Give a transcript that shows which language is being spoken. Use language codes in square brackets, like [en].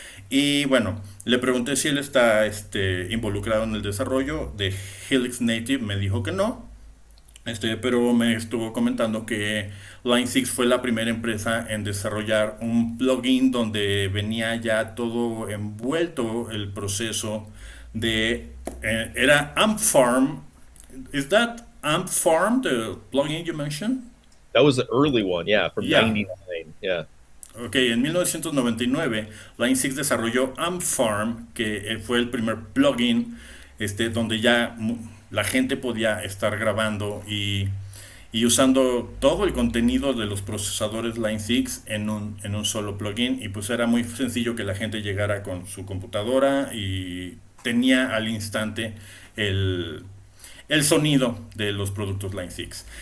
[es] Y bueno, le pregunté si él está involucrado en el desarrollo de Helix Native, me dijo que no, pero me estuvo comentando que Line 6 fue la primera empresa en desarrollar un plugin donde venía ya todo envuelto el proceso era Amp Farm. [en] Is that Amp Farm, the plugin you mentioned? That was the early one, yeah, from 99, yeah. [es] Ok, en 1999 Line 6 desarrolló Amp Farm, que fue el primer plugin donde ya la gente podía estar grabando y y usando todo el contenido de los procesadores Line 6 en un solo plugin, y pues era muy sencillo que la gente llegara con su computadora y tenía al instante el sonido de los productos Line 6.